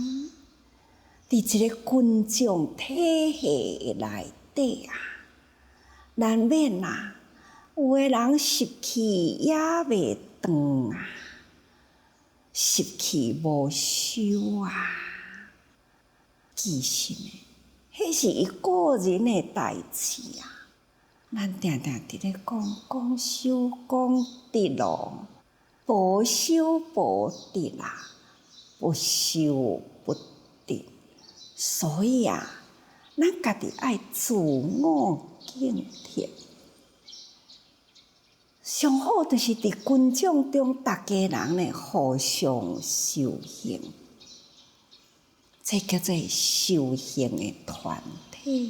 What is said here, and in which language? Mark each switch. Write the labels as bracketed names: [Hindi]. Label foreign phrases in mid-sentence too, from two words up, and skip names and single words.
[Min Nan Chinese] 伫一个群众体系内底啊，难免啊，有个人习气也袂长啊，习气无收啊。其实呢，迄是伊个人的代志啊。咱定定伫咧讲修讲得咯，无修无得啦，不修不得。所以啊，咱家己爱自我警惕。上好就是伫群众中，大家人呢互相修行，这叫做修行的团体。